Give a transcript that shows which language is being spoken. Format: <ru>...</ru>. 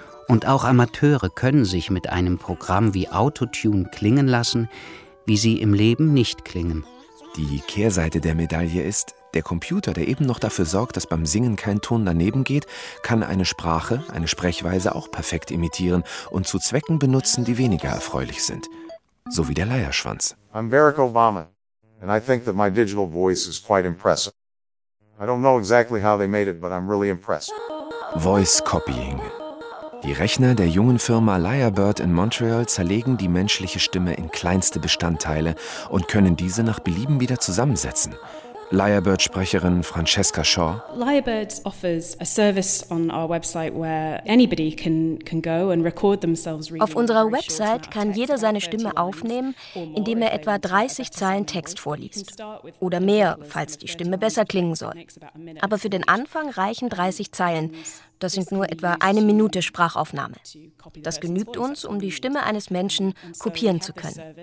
<de>Und auch Amateure können sich mit einem Programm wie Autotune klingen lassen, wie sie im Leben nicht klingen. Die Kehrseite der Medaille ist, der Computer, der eben noch dafür sorgt, dass beim Singen kein Ton daneben geht, kann eine Sprache, eine Sprechweise auch perfekt imitieren und zu Zwecken benutzen, die weniger erfreulich sind. So wie der Leierschwanz.</de> <en>I'm Barack Obama, and I think that my digital voice is quite impressive. I don't know exactly how they made it, but I'm really impressed. Voice Copying.</en> <de>Die Rechner der jungen Firma Lyrebird in Montreal zerlegen die menschliche Stimme in kleinste Bestandteile und können diese nach Belieben wieder zusammensetzen. Lyrebird-Sprecherin Francesca Shaw.</de> <en>Lyrebird offers a service on our website where anybody can go and record themselves.</en> <de>Auf unserer Website kann jeder seine Stimme aufnehmen, indem er etwa 30 Zeilen Text vorliest. Oder mehr, falls die Stimme besser klingen soll. Aber für den Anfang reichen 30 Zeilen. Das sind nur etwa eine Minute Sprachaufnahme. Das genügt uns, um die Stimme eines Menschen kopieren zu können.</de>